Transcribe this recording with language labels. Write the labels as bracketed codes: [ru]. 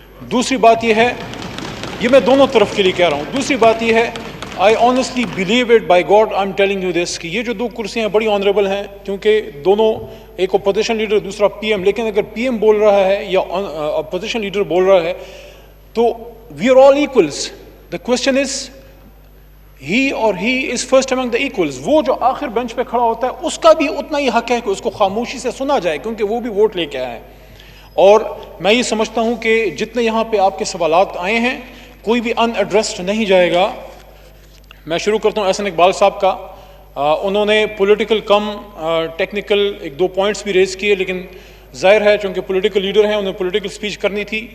[ur] دوسری بات یہ ہے، یہ میں دونوں طرف کے لیے کہہ رہا ہوں، دوسری بات یہ ہے، [en] I honestly believe it by God I'm telling you this، [ur] کہ یہ جو 2 کرسیاں بڑی آنریبل ہیں، کیونکہ دونوں ایک اپوزیشن لیڈر دوسرا پی ایم، لیکن اگر پی ایم بول رہا ہے یا اپوزیشن لیڈر بول رہا ہے تو [en] we are all equals. The question is he or he is first among the equals. [ur] وہ جو آخر بینچ پہ کھڑا ہوتا ہے اس کا بھی اتنا ہی حق ہے کہ اس کو خاموشی سے سنا جائے، کیونکہ وہ بھی ووٹ لے کے آیا ہے. اور میں یہ سمجھتا ہوں کہ جتنے یہاں پہ آپ کے سوالات آئے ہیں کوئی بھی ان ایڈریسڈ نہیں جائے گا. میں شروع کرتا ہوں احسن اقبال صاحب کا. انہوں نے پولیٹیکل کم ٹیکنیکل 1-2 پوائنٹس بھی ریز کیے، لیکن ظاہر ہے چونکہ پولیٹیکل لیڈر ہیں انہیں پولیٹیکل سپیچ کرنی تھی.